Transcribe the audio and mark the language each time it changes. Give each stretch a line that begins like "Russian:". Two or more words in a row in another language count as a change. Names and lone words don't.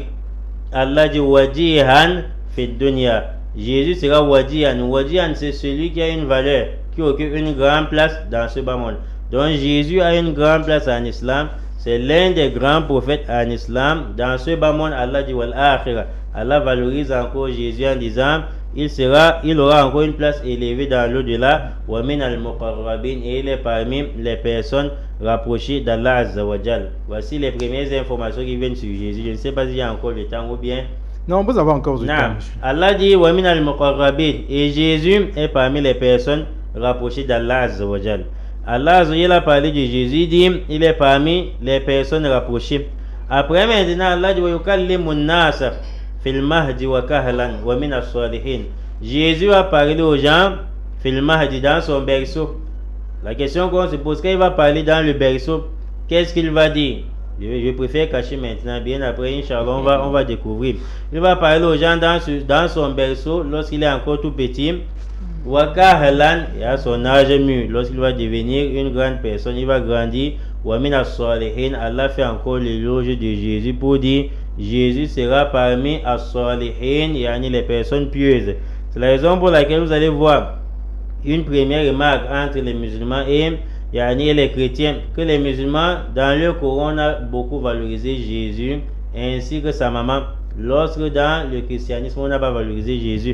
Arabic: Allah dit وجيها في الدنيا.
French: Jésus sera Wadihan. Wadihan, c'est celui qui a une valeur, qui occupe une grande place dans ce bas monde. Donc Jésus a une grande place en islam. C'est l'un des grands prophètes en islam. Dans ce bas monde, Allah dit
Arabic: والآخرة.
French: Allah valorise encore Jésus en disant il aura encore une place élevée dans l'au-delà.
Arabic: ومن المقربين,
French: et il est parmi les personnes rapprochées d'Allah Azzawajal. Voici les premières informations qui viennent sur Jésus. Je ne sais pas s'il y a encore le temps ou bien. Non, vous avez encore du temps.
Arabic: Allah dit ومن المقربين,
French: et Jésus est parmi les personnes rapprochées d'Allah Azzawajal. Allah Azzawajal a parlé de Jésus, dit il est parmi les personnes rapprochées. Après maintenant,
Arabic: Allah dit ويكلم الناس في المهد وكهلا ومن الصالحين.
French: Jésus a parlé aux gens
Arabic: في المهد,
French: dans son berceau. La question qu'on se pose, quand il va parler dans le berceau, qu'est-ce qu'il va dire? Je préfère cacher maintenant, bien après, Inch'Allah, on va découvrir. Il va parler aux gens dans son berceau lorsqu'il est encore tout petit.
Arabic: وكهلا,
French: et à son âge mûr, lorsqu'il va devenir une grande personne, il va grandir.
Arabic: ومن الصالحين,
French: Allah fait encore l'éloge de Jésus pour dire Jésus sera parmi as-salihin, yani les personnes pieuses. C'est la raison pour laquelle vous allez voir une première remarque entre les musulmans et les chrétiens, que les musulmans dans le Coran ont beaucoup valorisé Jésus ainsi que sa maman, lorsque dans le christianisme on n'a pas valorisé Jésus.